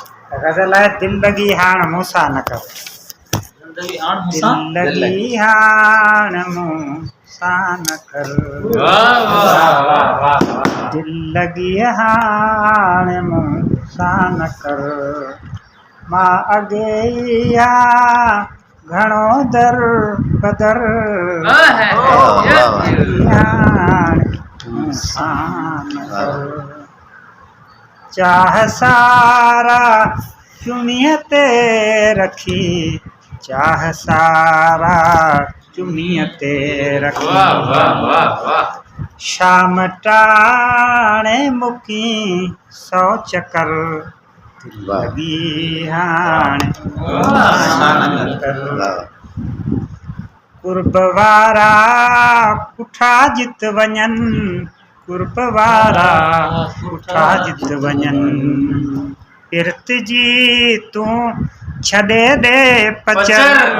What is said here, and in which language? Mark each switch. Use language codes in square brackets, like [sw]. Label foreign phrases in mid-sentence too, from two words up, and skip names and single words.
[hi] गज़ल है [sd] दिल लगी हाण मूसा न कर। दिल लगी हाण मूसा न कर। दिल लगी हाण मूसा न कर। मां अॻे या घणो दर बदर मूसा न कर। चाह सारा चुमीअ ते रखी। चाह सारा चुमीअ ते रखी। शाम टाणे मुकी 100 चकर। दिल लगी हाण मूसा न कर। कुर्ब वारा पुठा जित वञन। कुर्ब वारा पुठा जित वञन। पिरत जी तूं छॾे दे पचर।